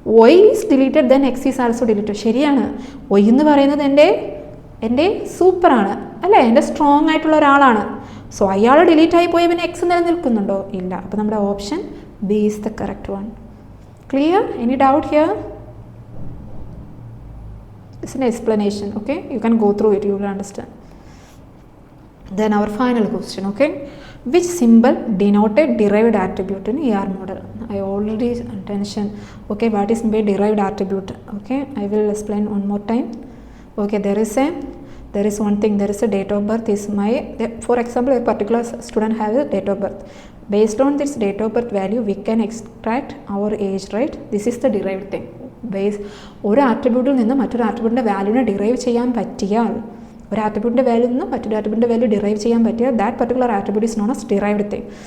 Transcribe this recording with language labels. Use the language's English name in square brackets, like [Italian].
[English] Y is deleted then X is also deleted. [Malayalam] ശരിയാണ്. Y എന്ന് പറയുന്നത് എൻ്റെ സൂപ്പറാണ് അല്ലേ, എൻ്റെ സ്ട്രോങ് ആയിട്ടുള്ള ഒരാളാണ്. സോ അയാൾ ഡിലീറ്റ് ആയി പോയി പിന്നെ X നിലനിൽക്കുന്നുണ്ടോ? ഇല്ല. അപ്പോൾ നമ്മുടെ option [English] B is the correct one. Clear? Any doubt here? It's an explanation, okay? You can go through it, you will understand. Then our final question, okay? Which symbol denoted derived attribute in ER model? I already mentioned, okay, what is by derived attribute, okay? I will explain one more time. Okay, there is one thing, there is a date of birth is for example, a particular student has a date of birth. Based on this date of birth value, we can extract our age, right? This is the derived thing. [Malayalam] ഒരു ആട്രിബ്യൂട്ടിൽ നിന്ന് മറ്റൊരു ആട്രിബ്യൂട്ടിൻ്റെ വാല്യൂവിനെ derive ചെയ്യാൻ പറ്റിയാൽ, ഒരു ആട്രിബ്യൂട്ടിൻ്റെ value നിന്ന് മറ്റൊരു ആട്രിബ്യൂട്ടിൻ്റെ value derive ചെയ്യാൻ പറ്റിയാൽ [English] That particular attribute is known as derived thing.